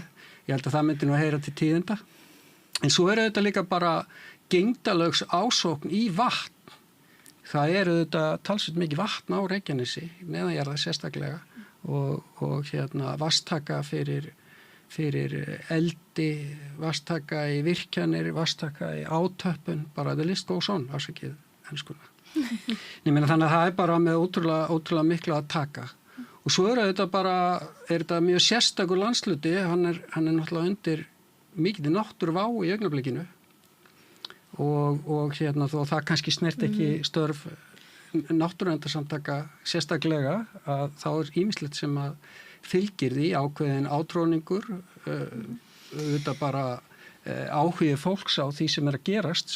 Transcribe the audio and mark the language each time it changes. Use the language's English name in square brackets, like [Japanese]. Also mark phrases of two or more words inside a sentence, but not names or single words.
[Icelandic] Ég held að það myndi nú að heyra til tíðinda. En svo er þetta líka bara gegndarlaugs ásókn í vatn. Það er þetta talsveit mikið vatn á Reykjanesi, neðanjarðar sérstaklega og vatnstaka fyrir eldi, vatnstaka í virkjanir, vatnstaka í átöppun, bara [English] the list goes on, [Icelandic] afsakið enskuna. Ég meina þannig að það er bara með ótrúlega miklu að taka. Og svo er þetta mjög sérstakur landsluti, hann er náttúrulega undir mikið náttúruvá í augnablikinu og þó það kannski snert ekki störf náttúruverndarsamtaka sérstaklega að þá er ýmislegt sem að fylgir því ákveðin átróningur þetta bara áhugi fólks á því sem er að gerast